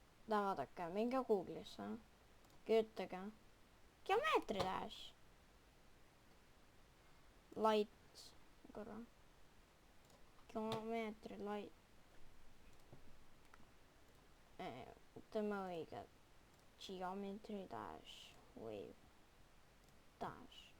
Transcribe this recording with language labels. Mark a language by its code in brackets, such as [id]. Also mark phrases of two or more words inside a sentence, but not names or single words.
[et] vaadake, minge Google'isse. Kirjutage geometry dash. Light. Korra. Geometry light. Teeme õige. Geometry dash. Wave. Dash.